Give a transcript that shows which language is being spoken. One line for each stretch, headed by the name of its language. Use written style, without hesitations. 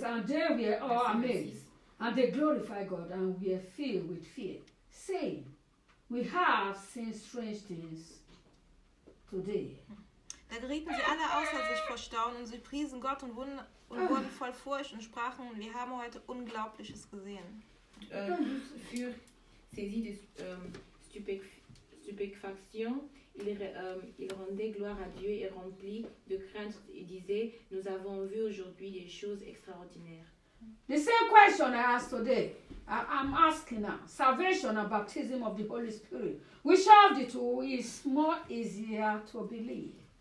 English: 26, and they were all amazed, and they glorified God, and were filled with fear, saying, we have seen strange things today.
German: Da gerieten sie alle außer sich vor Staunen und sie priesen Gott und wurden voll Furcht und sprachen, wir haben heute Unglaubliches gesehen.
French: Tous furent saisis de stupéfaction. Ils rendaient gloire à Dieu et remplis de crainte et disaient, nous avons vu aujourd'hui des choses extraordinaires.
English: The same question I asked today, I'm asking now. Salvation and baptism of the Holy Spirit. Which of the two is more easier to believe?